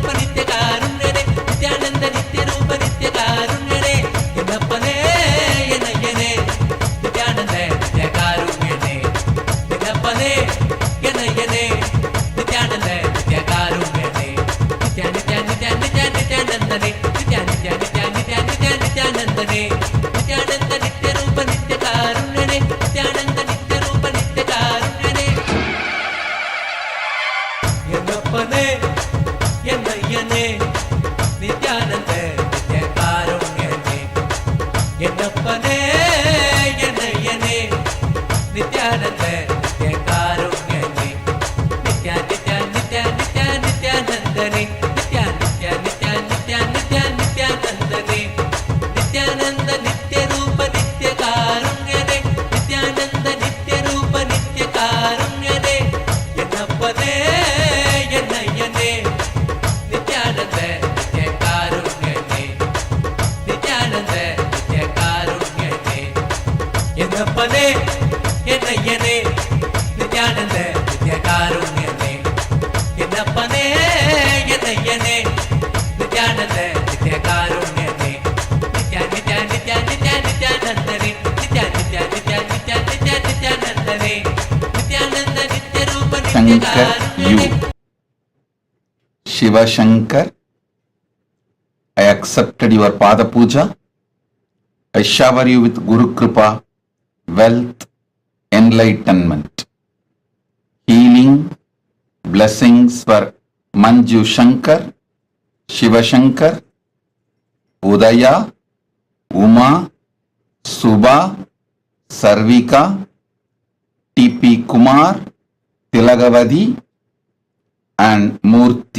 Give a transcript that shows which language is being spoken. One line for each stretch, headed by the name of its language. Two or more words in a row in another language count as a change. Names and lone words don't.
Tamil: நித்ய காருண்யனே நித்யானந்த நித்ய ரூப நித்ய காருண்யனே என்னப்பனே என்னையனே நித்யானந்த நித்ய காருண்யனே என்னப்பனே என்னையனே நித்யானந்த நித்ய காருண்யனே நித்ய நித்ய நித்ய நித்ய நித்யானந்தனே நித்ய நித்ய நித்ய நித்ய நித்ய நித்யானந்தனே நித்யானந்த நித்ய ரூப நித்ய காருண்யனே நித்யானந்த நித்ய ரூப நித்ய காருண்யனே என்னப்பனே என்னையனே நித்யானந்த நித்ய காருண்யனே என்னப்பனே என்னையனே நித்யானந்த நித்ய காருண்யனே நித்ய நித்ய நித்ய நித்ய நித்யானந்தனே நித்ய நித்ய நித்ய நித்ய நித்ய நித்யானந்தனே நித்யானந்த நித்ய ரூப நித்ய காருண்யனே நித்யானந்த நித்ய ரூப நித்ய காருண்யனே என்னப்பனே என்னையனே நித்யானந்த நித்ய காருண்யனே நித்யானந்த நித்ய காருண்யனே என்னப்பனே என்னையனே நித்யானந்த நித்ய காருண்யனே என்னப்பனே என்னையனே நித்யானந்த நித்ய காருண்யனே நித்யா நித்யா நித்யா நித்யா நித்யானந்தனே நித்யா நித்யா நித்யா நித்யா நித்யா நித்யானந்தனே நித்யானந்த நித்ய ரூப நித்ய
English: Shankar, you.
Tamil: காருண்யனே.
English: Shiva Shankar, I accepted your Pada Puja. I shower you with Guru Kripa, wealth, enlightenment, healing, blessings for Manju Shankar, Shiva Shankar, Udaya, Uma, Subha, Sarvika, TP Kumar, Tilagavadi, and Murthy.